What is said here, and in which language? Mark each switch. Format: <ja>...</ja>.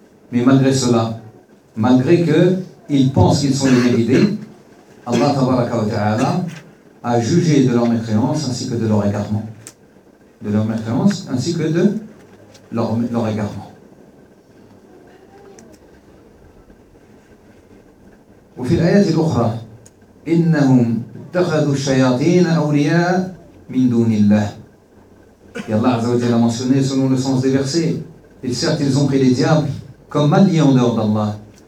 <fr>Mais malgré cela, malgré que ils pensent qu'ils sont bien guidés, Allah tabaraka wa ta'ala a jugé de leur mécréance ainsi que de leur égarement. De leur mécréance ainsi que de leur égarement.</fr> <ar>وفي الآيات الأخرى إنهم اتخذوا الشياطين أولياء من دون الله.</ar> <fr>Et Allah Azzawajal a mentionné selon le sens des versets. Et certes, ils ont pris les diables comme alliés en dehors d'Allah.</fr>